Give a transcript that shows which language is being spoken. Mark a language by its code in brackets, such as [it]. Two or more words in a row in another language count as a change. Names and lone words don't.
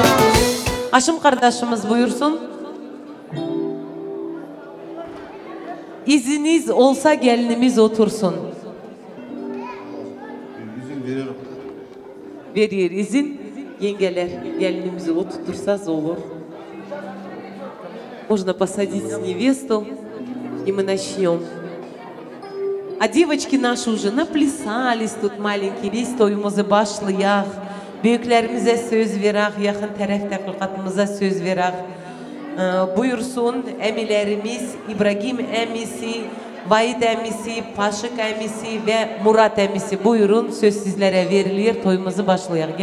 [tr] Aşım kardeşimiz buyursun. İzniniz olsa gelinimiz otursun. Verir izin. Yengeler gelinimizi oturtursanız olur. [ru] Можно посадить невесту, и мы начнем. А девочки наши уже наплясались тут маленькие, весь [tr] toyumuzu başlayak. Büyüklerimize söz verak, yakın tarafta kılkatımıza söz verak. Buyursun emilerimiz, İbrahim emisi, Vahit emisi, Paşık emisi ve Murat emisi. Buyurun söz sizlere verilir, toyumuzu başlayak.